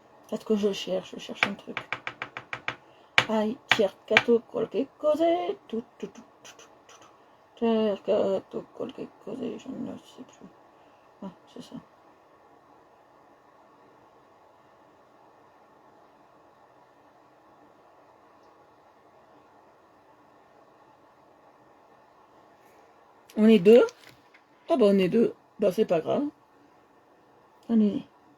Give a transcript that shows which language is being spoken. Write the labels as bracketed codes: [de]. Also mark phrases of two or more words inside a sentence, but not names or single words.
[fr] Qu'est-ce que je cherche un truc. [it] Hai cercato qualche cosa, cercato qualche cosa, [fr] je ne sais plus. Ah, c'est ça. On est deux. Ah bah on est deux. Bah c'est pas grave. On est deux.